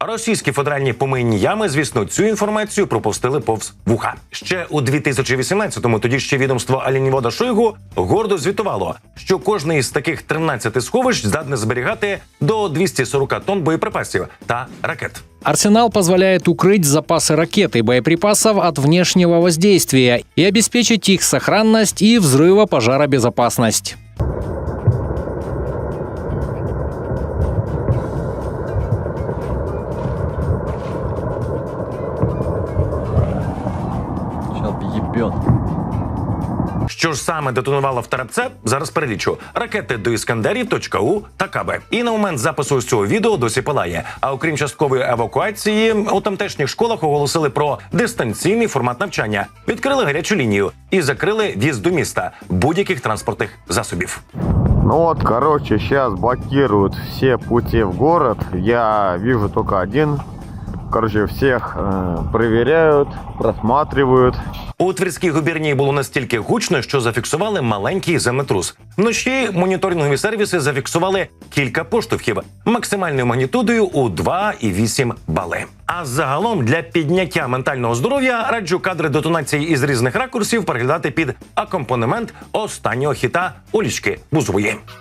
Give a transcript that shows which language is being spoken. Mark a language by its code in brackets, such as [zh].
[uk] Російські федеральні помийні ями, звісно, цю інформацію пропустили повз вуха. Ще у 2018-му тоді ще відомство оленевода Шойгу гордо звітувало, що кожне із таких 13 сховищ здатне зберігати до 240 тонн боєприпасів та ракет. [ru] Арсенал позволяет укрыть запасы ракет и боеприпасов от внешнего воздействия и обеспечить их сохранность и взрывопожаробезопасность. [uk] Що ж саме детонувало в Тарапце, зараз перелічу. Ракети до Іскандерів, .У та Каби. І на момент запису з цього відео досі палає. А окрім часткової евакуації, у тамтешніх школах оголосили про дистанційний формат навчання, відкрили гарячу лінію і закрили в'їзд до міста будь-яких транспортних засобів. [ru] Ну вот, короче, сейчас блокируют все пути в город. Я вижу только один. Короче, всех проверяют, просматривают. [uk] У Тверській губернії було настільки гучно, що зафіксували маленький землетрус. Вночі моніторингові сервіси зафіксували кілька поштовхів максимальною магнітудою у 2,8 бали. А загалом для підняття ментального здоров'я раджу кадри детонації із різних ракурсів переглядати під акомпанемент останнього хіта Олічки Бузової.